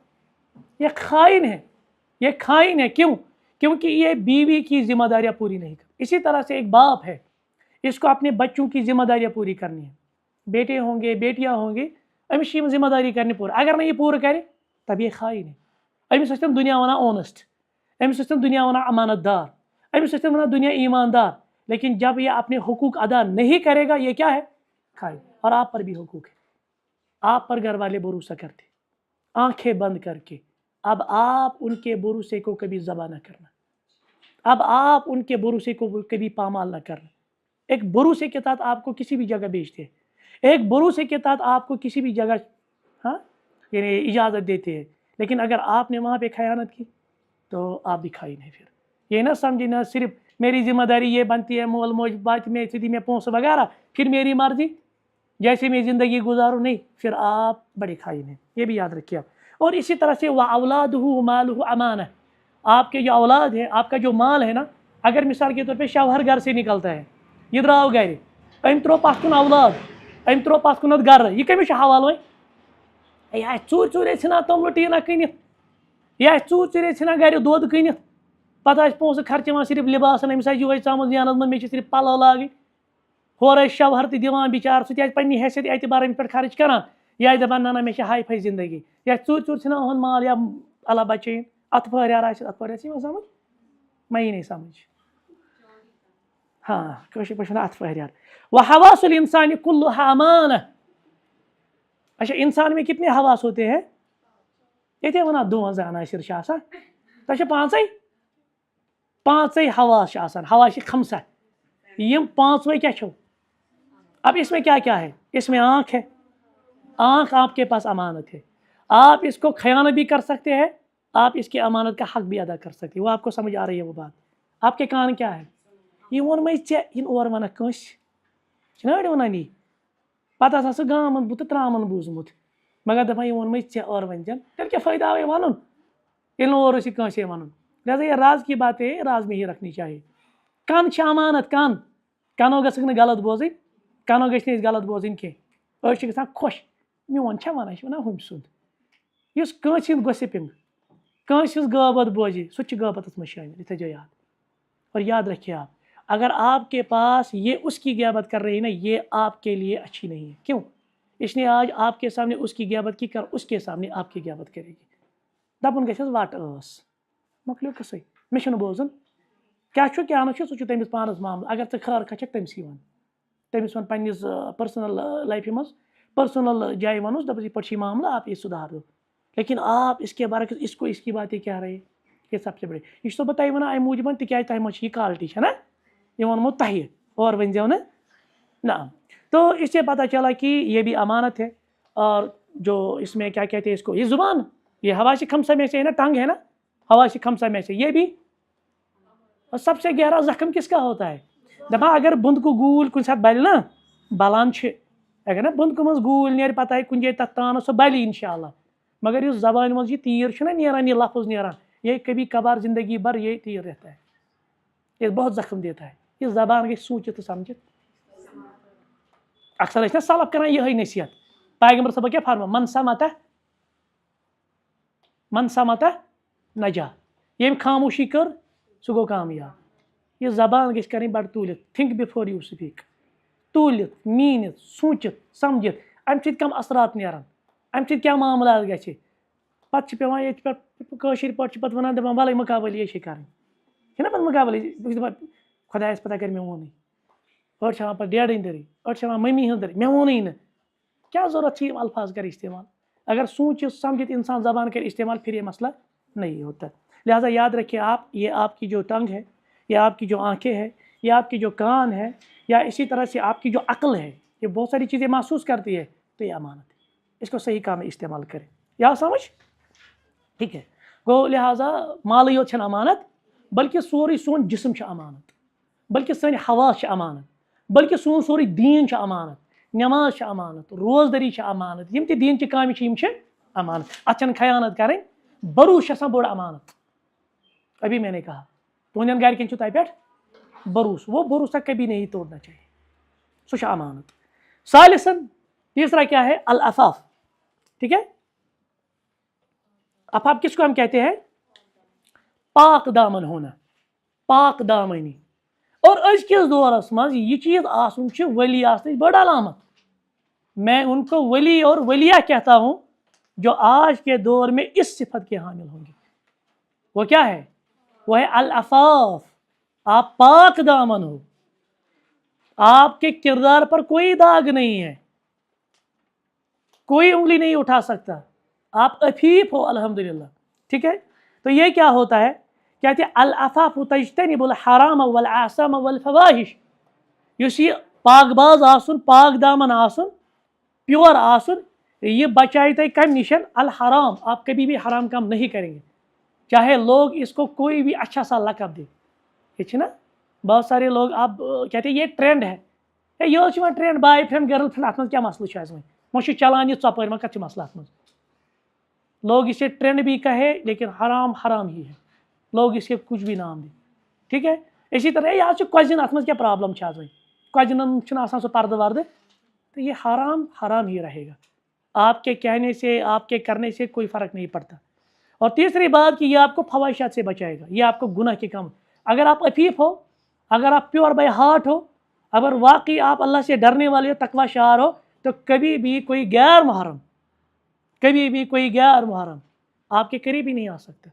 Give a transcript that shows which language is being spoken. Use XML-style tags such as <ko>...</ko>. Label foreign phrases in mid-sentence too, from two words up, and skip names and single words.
<ur>یہ خائن ہے، یہ خائن ہے. کیوں؟ کیونکہ یہ بیوی کی ذمہ داریاں پوری نہیں کر. اسی طرح سے ایک باپ ہے، اس کو اپنے بچوں کی ذمہ داریاں پوری کرنی ہے. بیٹے ہوں گے، بیٹیاں ہوں گے، امس یہ ذمہ داری کرنی پور. اگر نہیں یہ پورا کرے تب یہ خائن ہے.</ur> <ks>امس ٲسۍ تِم دنیا ونان اونسٹ، امس ٲسۍ تِم دنیا ونان امانت دار، امس ٲسۍ تِم ونان دنیا ایماندار،</ks> <ur>لیکن جب یہ اپنے حقوق ادا نہیں کرے گا یہ کیا ہے؟ خائن. اور آپ پر بھی حقوق ہے، آپ پر گھر والے بھروسہ کرتے آنکھیں بند کر کے. اب آپ ان کے بھروسے کو کبھی ذبح نہ کرنا، اب آپ ان کے بھروسے کو کبھی پامال نہ کرنا. ایک بھروسے کے تحت آپ کو کسی بھی جگہ بھیجتے ہیں، ایک بھروسے کے تحت آپ کو کسی بھی جگہ یعنی اجازت دیتے ہیں، لیکن اگر آپ نے وہاں پہ خیانت کی تو آپ بھی خائن ہیں. پھر یہ نہ سمجھے نہ صرف میری ذمہ داری یہ بنتی ہے مول موج بات میں سیدھی میں پونسے وغیرہ، پھر میری مرضی جیسے میں زندگی گزاروں، نہیں، پھر آپ بڑے خائن ہیں. یہ بھی یاد رکھیے آپ. اور اسی طرح سے</ur> <ar>وَأَوْلَادُهُ مَالُهُ امانہ،</ar> <ur>آپ کے جو اولاد ہے، آپ کا جو مال ہے نا، اگر مثال کے طور پہ شوہر گھر سے نکلتا ہے، یہ دراؤ گھر،</ur> <ks>أمۍ ترٛوو پَتھ کُن اولاد أمۍ ترٛوو پَتھ کُنَتھ گَرٕ یہِ کٔمِس چھُ حوالہٕ وۄنۍ یہِ آسہِ ژوٗرِ ژوٗرِ ژھٕنان توٚملہٕ ٹیٖنہ کٕنِتھ یہِ آسہِ ژوٗرِ ژوٗرِ ژھٕنان گَرِ دۄد کٕنِتھ پَتہٕ آسہِ پونٛسہٕ خرچاوان صرف لِباسَن أمِس آسہِ یِہوٚے ژامٕژ زینَس منٛز مےٚ چھِ صرف پَلو لاگٕنۍ ہورٕ ٲسۍ شَوہَر تہِ دِوان بِچارٕ سُہ تہِ آسہِ پنٛنہِ حیثیت اعتبار أمِس پٮ۪ٹھ خرٕچ کَران یہِ آسہِ دَپان نہ مےٚ چھِ ہاے فاے زندگی یہِ آسہِ ژوٗرِ ژوٗرِ ژھٕنان یِہُنٛد مال یا اللہ بَچٲیِن اَتھ پھٲریٛار آسہِ اَتھ پھٲریٛار چھِ یِوان سَمٕجھ مےٚ یی نہٕ سَمٕجھ ہاں کٲشِر پٲٹھۍ وَنان اَتھ پھٲریٛار</ks> <ar>وحواس الانسان کلها امانہ</ar> <ur>اچھا انسان میں کتنے حواس ہوتے ہیں</ur> <ks>ییٚتے وَنان دُوَنٛزاہ عناصر چھِ آسان تۄہہِ چھِ پانٛژَے حواس چھِ آسان حواس خمسہ یِم پانٛژوَے کیٛاہ چھو</ks> <ur>اب اس میں کیا کیا ہے اس میں آنکھ ہے آنکھ آپ کے پاس امانت ہے آپ اس کو خیانت بھی کر سکتے ہیں آپ اس کی امانت کا حق بھی ادا کر سکتے ہیں وہ آپ کو سمجھ آ رہی ہے وہ بات آپ کے کان کیا ہے</ur> <ks>یہ ووٚنمَے ژےٚ یِن اورٕ وَنکھ کٲنٛسہِ چھِنہ أڑۍ وَنان یی پَتہٕ ہسا سُہ گامَن بوٗ تہٕ ترٛامَن بوٗزمُت مگر دَپان یہِ ووٚنمَے ژےٚ اورٕ وَنہِ زٮ۪ن تیٚلہِ کیٛاہ فٲیدٕ آو یہِ وَنُن ییٚلہِ نہٕ اورٕ ٲسۍ یہِ کٲنٛسے وَنُن</ks> <ur>لہٰذا یہ راز کی باتیں راز میں ہی رکھنی چاہیے</ur> <ks>کَن چھِ امانت کَنو گژھکھ نہٕ غلط بوزٕنۍ کَنو گٔژھۍ نہٕ أسۍ غلط بوزٕنۍ کینٛہہ أڑۍ چھِ گژھان خۄش میون چھا وَنان یہِ چھِ وَنان ہُمہِ سُنٛد یُس کٲنٛسہِ ہُنٛد گوٚسِپِنٛگ کٲنٛسہِ ہٕنٛز غٲبت بوزِ سُہ تہِ چھُ غٲبتَس منٛز شٲمِل یہِ تھٲیزیو یاد</ks> <ur>اور یاد رکھیے آپ اگر آپ کے پاس یہ اس کی غیبت کر رہی ہے نا یہ آپ کے لیے اچھی نہیں ہے کیوں اس نے آج آپ کے سامنے اس کی غیبت کی کر اس کے سامنے آپ کی غیبت کرے گی</ur> <ks>دَپُن گژھٮ۪س وَٹ ٲس مۄکلیو قٕصَے مےٚ چھُنہٕ بوزُن کیٛاہ چھُ کیٛاہ نہٕ چھُ سُہ چھُ تٔمِس پانَس معاملہٕ اگر ژٕ خٲر کھژھکھ تٔمسٕے وَن تٔمِس وَن پنٛنِس پٔرسٕنَل لایفہِ منٛز پٔرسٕنل جایہِ وَنوس دَپُس یِتھ پٲٹھۍ چھِ یہِ معاملہٕ</ks> <ur>آپ یہ سُدھار دو لیکن آپ اس کے برعکس اس کو اس کی باتیں کیا رہے یہ سب سے بڑے</ur> <ks>یہ چھُسو بہٕ تۄہہِ وَنان اَمہِ موٗجوٗب تِکیٛازِ تۄہہِ منٛز چھِ یہِ کالٹی چھَنا یہ ووٚنمو تۄہہِ اور ؤنۍزیو نہٕ</ks> <ur>نہ تو اس سے پتہ چلا کہ یہ بھی امانت ہے اور جو اس میں کیا کہتے ہیں اس کو یہ زبان یہ حواس خمسہ میں سے ہے نا ٹنگ ہے نا حواس خمسہ میں سے یہ بھی اور سب سے گہرا زخم کس کا ہوتا ہے</ur> <ks>دپان اگر بند کو گول کُنہِ ساتہٕ بَلہِ نا بلان چھِ اگر نا بند کو منٛز گوٗلۍ نیرِ پتہٕ آیہِ کُنہِ جایہِ تَتھ تانَس سۄ بَلہِ اِنشاء اللہ مگر یُس زبانہِ منٛز یہِ تیٖر چھُنہ نیران یہ لفظ نیران</ks> <ur>یہ کبھی کبھار زندگی بھر یہ تیر رہتا ہے یہ بہت زخم دیتا ہے</ur> <ks>یہ زبان گژھِ سوٗنٛچِتھ تہٕ سَمجِتھ اکثر ٲسۍ نا سلف کران یِہٕے نصیحت پیغمبر صٲبن کیٛاہ فرما</ks> <ar>من سمتہ نجا</ar> <ks>ییٚمۍ خاموشی کٔر سُہ گوٚو کامیاب یہ زبان گژھِ کَرٕنۍ بَڑٕ توٗلِتھ</ks> <en>think before you speak</en> <ks>توٗلِتھ میٖنِتھ سوٗنٛچِتھ سَمجِتھ اَمہِ سۭتۍ کَم اثرات نیران اَمہِ سۭتۍ کیٛاہ معاملات گژھِ پَتہٕ چھِ پیٚوان ییٚتہِ پٮ۪ٹھ کٲشِر پٲٹھۍ چھِ پَتہٕ وَنان دَپان وَلَے مُقابلہٕ چھِ کَرٕنۍ چھِنہ پَتہٕ مُقابلہٕ بہٕ چھُس دَپان خۄدایَس پَتہ کَرِ مےٚ ووٚنُے أڑۍ چھِ ہٮ۪وان پَتہٕ ڈیڈٕ ہٕنٛدِرٕے أڑۍ چھِ ہٮ۪وان مٔمی ہٕنٛدٕرٕے مےٚ ووٚنُے نہٕ کیٛاہ ضوٚرَتھ چھِ یِم الفاظ کَرِ استعمال</ks> <ur>اگر سوٗنٛچِتھ سَمجِتھ اِنسان زبان کرے استعمال پھر یہ مسئلہ نہیں ہوتا لہٰذا یاد رکھیے آپ یہ آپ کی جو ٹنگ ہے یا آپ کی جو آنکھیں ہے یا آپ کی جو کان ہے یا اسی طرح سے آپ کی جو عقل ہے یہ بہت ساری چیزیں محسوس کرتی ہے تو یہ امانت ہے اس کو صحیح کام میں استعمال کریں یا سمجھ ٹھیک ہے گوٚو لہٰذا</ur> <ks>مالٕے یوت چھَنہٕ امانت بلکہ سورُے سون جسم چھُ امانت بلکہ سٲنۍ حواس چھِ امانت بلکہ سون سورُے دیٖن چھُ امانت نٮ۪ماز چھِ امانت روزدٔری چھِ امانت یِم تہِ دیٖنچہِ کامہِ چھِ یِم چھِ امانت اَتھ چھَنہٕ خیانت کَرٕنۍ بروس چھِ آسان بوٚڑ امانت</ks> <ur>ابھی میں نے کہا</ur> <ks>تُہنٛدٮ۪ن گرِکٮ۪ن چھُ تۄہہِ پٮ۪ٹھ بروس</ks> <ur>وہ بھروسہ کبھی نہیں توڑنا چاہیے</ur> <ks>سُہ چھُ امانت</ks> <ur>ثالثاً تیسرا کیا ہے العفاف ٹھیک ہے عفاف کس کو ہم کہتے ہیں پاک دامن ہونا پاک دامنی اور</ur> <ks>أزکِس دورس منٛز یہِ چیٖز آسُن چھُ ؤلی آسنٕچ بٔڑ علامت</ks> <ur>میں ان کو ولی اور ولیہ کہتا ہوں جو آج کے دور میں اس صفت کے حامل ہوں گے وہ کیا ہے وہ ہے العفاف آپ پاک دامن ہو آپ کے کردار پر کوئی داغ نہیں ہے کوئی انگلی نہیں اٹھا سکتا آپ عفیف ہو الحمدللہ ٹھیک ہے تو یہ کیا ہوتا ہے کہتے ہیں</ur> <ar>العفاف تجتنب الحرام والآثام والفواحش</ar> <ks>یُس یہ پاک باز آسن پاک دامن آسن پیور آسن</ks> <ur>یہ بچائے تھے کم نشن الحرام آپ کبھی بھی حرام کام نہیں کریں گے چاہے لوگ اس کو کوئی بھی اچھا سا لقب دے یہ نا بہت سارے لوگ آپ کہتے ہیں یہ ٹرینڈ ہے یہ ٹرینڈ</ur> <en>boyfriend girlfriend</en> <ks>ات من کیا مسئلہ وۄنۍ چلان یہ ژۄپٲرۍ وۄنۍ کتھ چھُ مسئلہ</ks> <ur>ات من لوگ اسے ٹرینڈ بھی کہے لیکن حرام حرام ہی ہے لوگ اس کے کچھ بھی نام دیں ٹھیک ہے اسی طرح یہ آج کۄزِن</ur> <ks>ات من کیا پرابلم چھ آز وۄنۍ کجنن چھُنہٕ آسان سُہ پردٕ وردٕ</ks> <ur>تو یہ حرام حرام ہی رہے گا. آپ کے کہنے سے آپ کے کرنے سے کوئی فرق نہیں پڑتا. اور تیسری بات کہ یہ آپ کو فواہشات سے بچائے گا, یہ آپ کو گناہ کے کم. اگر آپ عفیف ہو, اگر آپ</ur> <en>pure by heart</en> <ur>ہو, اگر واقعی آپ اللہ سے ڈرنے والے ہو, تقوی شعار ہو, تو کبھی بھی کوئی غیر محرم آپ کے قریب ہی نہیں آ سکتا.</ur>